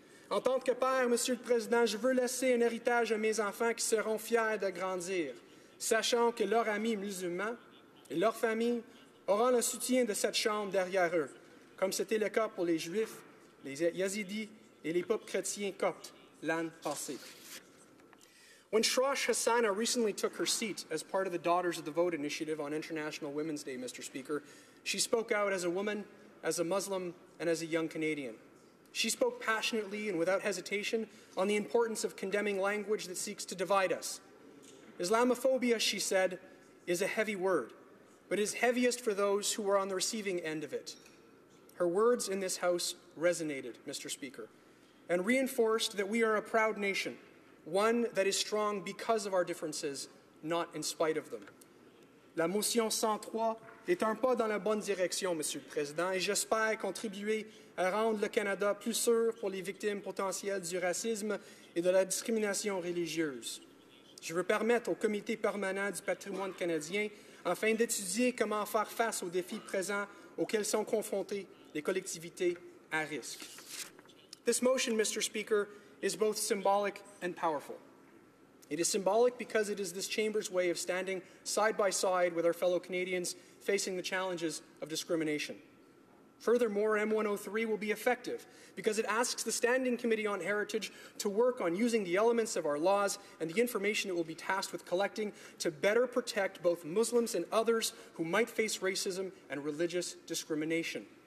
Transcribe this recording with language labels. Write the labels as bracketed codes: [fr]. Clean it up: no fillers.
[fr] En tant que père, Monsieur le Président, je veux laisser un héritage à mes enfants qui seront fiers de grandir, sachant que leurs amis musulmans et leurs familles auront le soutien de cette Chambre derrière eux, comme c'était le cas pour les Juifs, les Yazidis et les peuples chrétiens coptes l'an passé. [en] When Shrosh Hassana recently took her seat as part of the Daughters of the Vote initiative on International Women's Day, Mr. Speaker, she spoke out as a woman, as a Muslim, and as a young Canadian. She spoke passionately and without hesitation on the importance of condemning language that seeks to divide us. Islamophobia, she said, is a heavy word, but is heaviest for those who are on the receiving end of it. Her words in this House resonated, Mr. Speaker, and reinforced that we are a proud nation, one that is strong because of our differences, not in spite of them. [fr] La motion 103 est un pas dans la bonne direction, Monsieur le Président, et j'espère contribuer à rendre le Canada plus sûr pour les victimes potentielles du racisme et de la discrimination religieuse. Je veux permettre au Comité permanent du patrimoine canadien afin d'étudier comment faire face aux défis présents auxquels sont confrontées les collectivités à risque. [en] This motion, Mr. Speaker, is both symbolic and powerful. It is symbolic because it is this Chamber's way of standing side by side with our fellow Canadians facing the challenges of discrimination. Furthermore, M103 will be effective because it asks the Standing Committee on Heritage to work on using the elements of our laws and the information it will be tasked with collecting to better protect both Muslims and others who might face racism and religious discrimination.